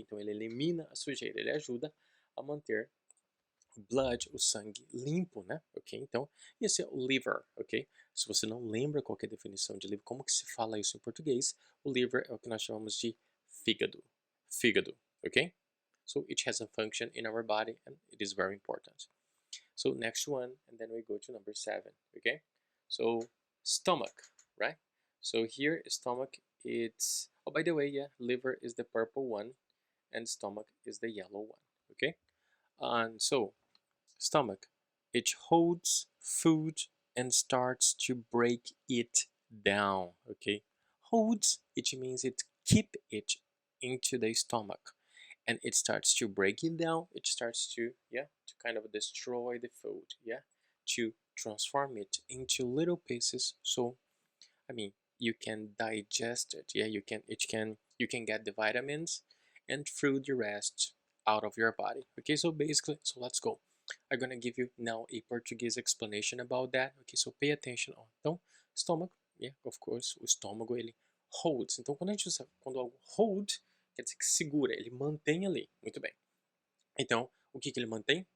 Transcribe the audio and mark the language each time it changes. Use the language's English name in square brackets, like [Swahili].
[Portuguese] Então ele elimina a sujeira, ele ajuda a manter o blood, o sangue limpo, né? Ok? Então, esse é o liver, ok? Se você não lembra qual é a definição de liver, como que se fala isso em português, o liver é o que nós chamamos de fígado. Fígado, ok? [English] So it has a function in our body and it is very important. So next one, and then we go to number 7, okay? So stomach, right? So here, stomach, it's, oh, by the way, yeah, liver is the purple one and stomach is the yellow one, okay? And so, stomach, it holds food and starts to break it down, okay? Holds, it means it keep it into the stomach and it starts to break it down. It starts to, yeah, to kind of destroy the food, yeah, to transform it into little pieces. So, I mean, you can digest it. Yeah, you can get the vitamins and through the rest out of your body. Okay, so basically, so let's go. I'm gonna give you now a Portuguese explanation about that. Okay, so pay attention. Ó. [Portuguese] Então, estômago, [English] yeah, of course, [Portuguese] o estômago ele [English] holds. [Portuguese] Então, quando a gente usa, quando algo hold, quer dizer que segura, ele mantém ali. Muito bem. Então, o que que ele mantém?